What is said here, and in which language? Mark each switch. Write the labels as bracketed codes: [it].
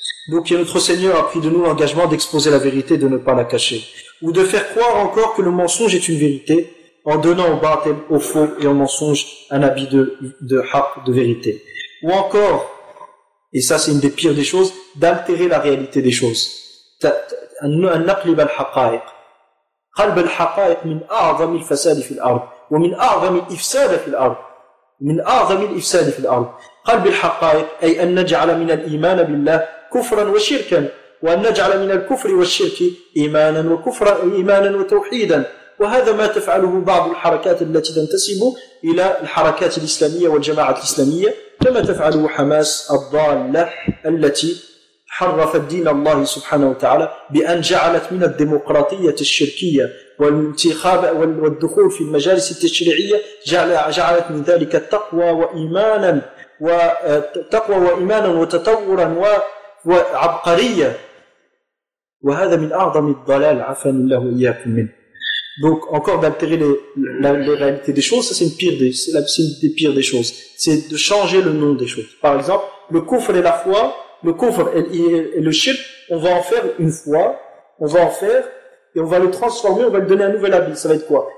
[fr] Donc, notre Seigneur a pris de nous l'engagement d'exposer la vérité de ne pas la cacher. Ou de faire croire encore que le mensonge est une vérité. En donnant au batil, au faux et au mensonge un habit de vérité. Ou encore, et ça c'est une des pires des choses, d'altérer la réalité des choses. [ar] أن نقلب الحقائق. قلب الحقائق من أعظم الفساد في الأرض ومن أعظم الإفساد في الأرض، من أعظم الإفساد في الأرض قلب الحقائق، أي أن نجعل من الإيمان بالله كفرا وشركا، وأن نجعل من الكفر والشرك إيمانا وكفرا، إيمانا وتوحيدا. وهذا ما تفعله بعض الحركات التي تنتسب إلى الحركات الإسلامية والجماعة الإسلامية، كما تفعله حماس الضالة التي حرفت دين الله سبحانه وتعالى بأن جعلت من الديمقراطية الشركية والانتخاب والدخول في المجالس التشريعية، جعلت من ذلك التقوى وإيمانا وتقوى وإيمانا وتطورا وعبقرية. وهذا من أعظم الضلال، عفاني الله إياكم منه. [fr] Donc encore d'altérer les réalités des choses, ça c'est une pire des, c'est la pire des choses, c'est de changer le nom des choses. Par exemple, le kufr et la foi, le kufr et le shirk, on va en faire une foi, on va en faire et on va le transformer, on va lui donner un nouvel habit. Ça va être quoi?